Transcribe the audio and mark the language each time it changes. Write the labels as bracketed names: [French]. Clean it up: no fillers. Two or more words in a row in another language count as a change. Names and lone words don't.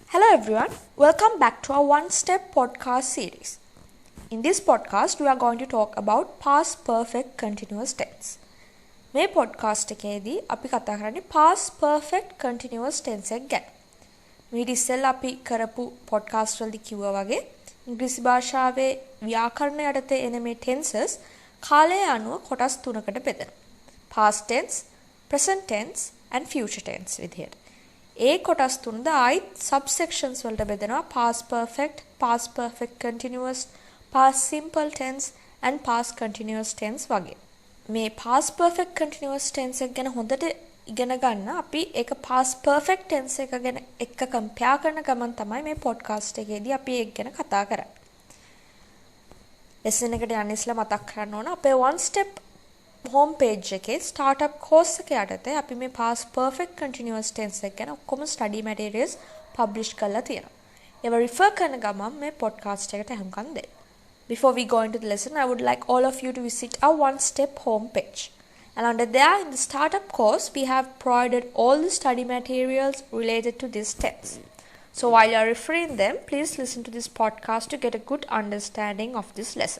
[English] everyone, welcome back to our one-step podcast series. In this podcast, we are going to talk about past perfect continuous tense. [Sinhala] මේ podcast එකේදී අපි කතා කරන්නේ [English] past perfect continuous tense [Sinhala] එක ගැන. මේ ඉතින් අපි කරපු podcast වලදී කිව්වා වගේ ඉංග්‍රීසි භාෂාවේ ව්‍යාකරණ යටතේ එන මේ tenses කාලය අනුව කොටස් තුනකට බෙදෙනවා. [English] past tense, present tense and future tense විදිහට. [Sinhala] ඒ කොටස් තුනද ආයිත් subsections වලට බෙදෙනවා. [English] past perfect continuous, past simple tense and past continuous tense වගේ. [Sinhala] මේ [English] past perfect continuous tense [Sinhala] එක ගැන හොඳට ඉගෙන ගන්න අපි ඒක [English] past perfect tense [Sinhala] එක ගැන එක්ක compare කරන ගමන් තමයි මේ podcast එකේදී අපි ඒක ගැන කතා කරන්නේ. lesson එකට යන්න ඉස්සෙල්ලා මතක් කරන්න ඕන අපේ [English] one step home page [Sinhala] එකේ [English] startup course [Sinhala] එක යටතේ අපි මේ [English] past perfect continuous tense [Sinhala] එක ගැන ඔක්කොම [English] study materials publish [Sinhala] කරලා තියෙනවා. ඒව refer කරන ගමන් මේ podcast එකට අහුම්කම් දෙන්න. [English] Before we go into the lesson, I would like all of you to visit our one-step home page. And under there, in the startup course, we have provided all the study materials related to this tense. So while you are referring them, please listen to this podcast to get a good understanding of this lesson.